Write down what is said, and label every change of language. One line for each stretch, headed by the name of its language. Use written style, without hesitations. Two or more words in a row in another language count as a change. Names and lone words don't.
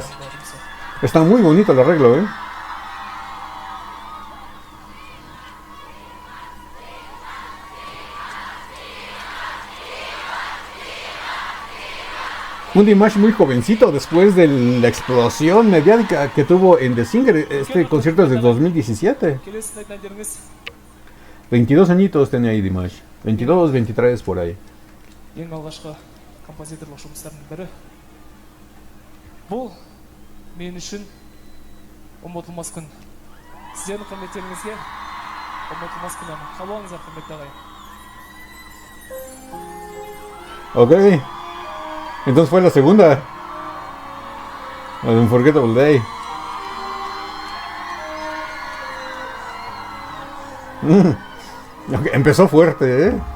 Spanish: Está muy bonito el arreglo, ¿eh? Un Dimash muy jovencito después de la explosión mediática que tuvo en The Singer. Este concierto es de 2017. 22 añitos tenía ahí Dimash. 22, 23 por ahí.
Kazakh: Ең алғашқы композиторлық жұмыстардың бірі. Бұл мен үшін ұмытылмас күн. Сіздердің құрметтеріңізге ұмытылмас күн әні. Қабыл алыңыздар, құрметті ағайын.
Spanish: Ok. Entonces fue la segunda. La de Unforgettable Day. Okay, empezó fuerte, ¿eh?